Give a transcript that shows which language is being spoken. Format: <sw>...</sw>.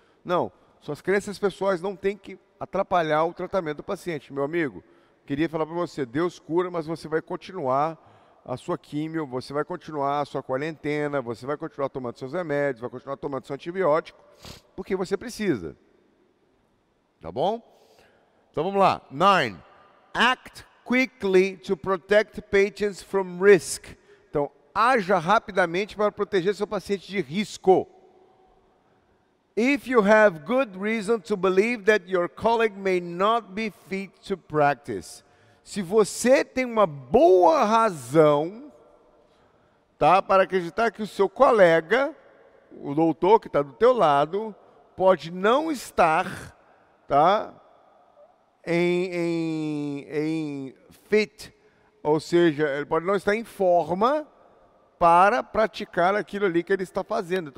<pt>Não, suas crenças pessoais não têm que atrapalhar o tratamento do paciente. Meu amigo, queria falar para você, Deus cura, mas você vai continuar a sua químio, você vai continuar a sua quarentena, você vai continuar tomando seus remédios, vai continuar tomando seu antibiótico, porque você precisa. Tá bom? Então vamos lá. 9.</pt> <en>Act quickly to protect patients from risk.</en> <pt>Então, haja rapidamente para proteger seu paciente de risco.</pt> <en>If you have good reason to believe that your colleague may not be fit to practice.</en> <pt>Se você tem uma boa razão, tá, para acreditar que o seu colega, o doutor que está do teu lado, pode não estar, tá, em fit, ou seja, ele pode não estar em forma para praticar aquilo ali que ele está fazendo.</pt>